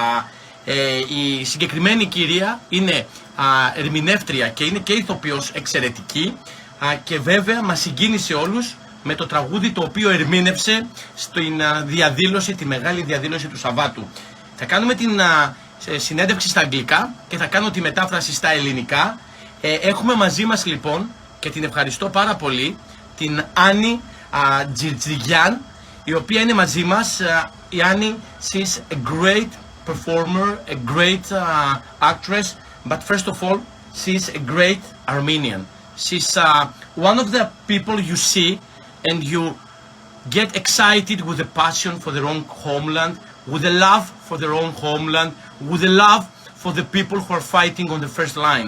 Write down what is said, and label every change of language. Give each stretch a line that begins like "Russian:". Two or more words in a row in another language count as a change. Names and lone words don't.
Greek: Η συγκεκριμένη κυρία είναι ερμηνεύτρια και είναι και ηθοποιός εξαιρετική και βέβαια μας συγκίνησε όλους με το τραγούδι το οποίο ερμήνευσε στην διαδήλωση, τη μεγάλη διαδήλωση του Σαββάτου. Θα κάνουμε την συνέντευξη στα αγγλικά και θα κάνω τη μετάφραση στα ελληνικά. Έχουμε μαζί μας λοιπόν, και την ευχαριστώ πάρα πολύ, την Άννη Djirdjirian, η οποία είναι μαζί μας. Η Άννη,
English: she's a great performer, a great actress, but first of all, she's a great Armenian. She's one of the people you see and you get excited with a passion for their own homeland, with a love for their own homeland, with a love for the people who are fighting on the first line.